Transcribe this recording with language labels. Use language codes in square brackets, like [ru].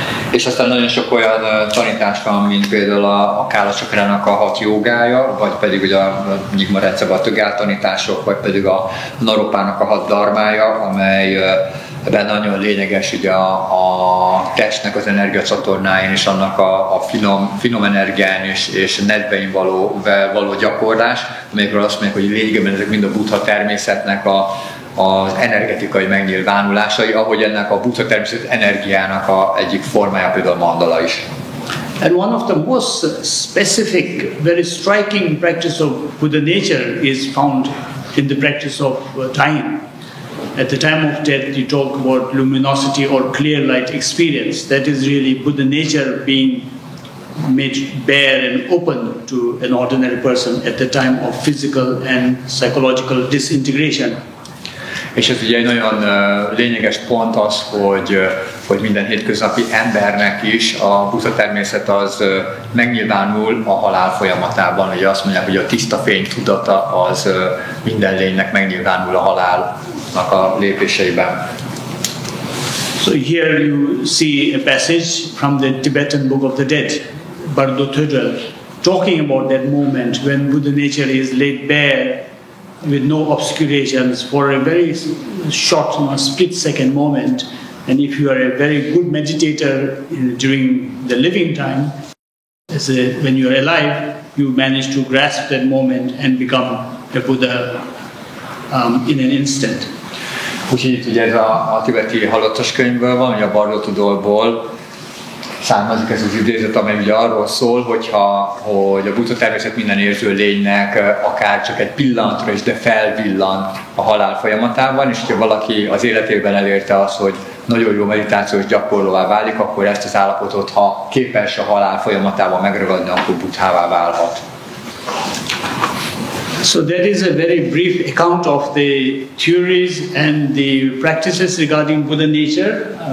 [hu] És aztán nagyon sok olyan tanítás van, mint például a Kálachakrának a 6 jogája, vagy pedig ugye a Nyingma rendszerben a Tögel tanítások, vagy pedig a Naropának a 6 dharmája, amely ebben nagyon lényeges ugye a testnek az energiacsatornáin és annak a finom energián és nedvein való gyakorlás, amelyekről azt mondják, hogy lényegében ezek mind a Buddha természetnek az energetikai megnyilvánulásai, ahogy ennek a Buddha természet energiának egyik formája például a mandala is. [en] And one of the most specific, very striking practice of Buddha nature is found in the practice of time. At the time of death, you talk about luminosity or clear light experience. That is really Buddha nature being made bare and open to an ordinary person at the time of physical and psychological disintegration. [hu] És ez ugye egy nagyon lényeges pont az, hogy minden hétköznapi embernek is a Buddha természet az megnyilvánul a halál folyamatában. Ugye azt mondják, hogy a tiszta fény tudata az minden lénynek megnyilvánul a halálnak a lépéseiben. [en] So here you see a passage from the Tibetan Book of the Dead, Buddha-természet, talking about that moment when Buddha nature is laid bare with no obscurations for a very short, split-second moment. And if you are a very good meditator during the living time, when you are alive, you manage to grasp that moment and become a Buddha in an instant. [hu] Úgyhogy itt ugye ez a tibeti halottas könyvből van, ugye a Buddha-természet származik ez az idézet, amely ugye arról szól, hogy a Buddha természet minden érző lénynek akár csak egy pillanatra is, de felvillan a halál folyamatában, és hogyha valaki az életében elérte azt, hogy nagyon jó meditációs gyakorlóvá válik, akkor ezt az állapotot, ha képes a halál folyamatában megragadni, akkor buddhává válhat. [en] So that is a very brief account of the theories and the practices regarding Buddha nature.